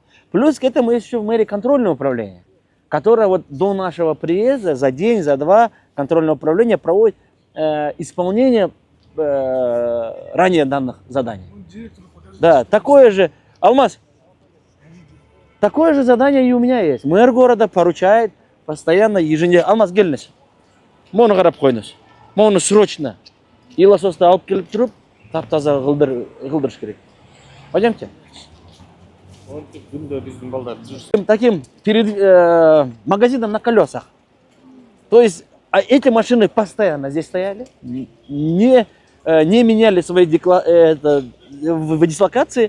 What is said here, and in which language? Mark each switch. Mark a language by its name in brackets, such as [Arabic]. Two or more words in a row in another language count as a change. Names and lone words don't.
[Russian] Плюс к этому есть еще в мэрии контрольное управление, которое вот до нашего приезда за день, за два контрольное управление проводит исполнение ранее данных заданий. Да, такое же, Алмаз, такое же задание и у меня есть. Мэр города поручает постоянно, ежедневно. [Kazakh] Алмаз, келіңіз. Моны қарап қойыңыз. Моны срочно. Илососты алып келіп тұрып, тап-таза қылдырыш керек. [Russian] Пойдемте. Таким перед магазином на колесах. То есть эти машины постоянно здесь стояли, не меняли свои дислокации.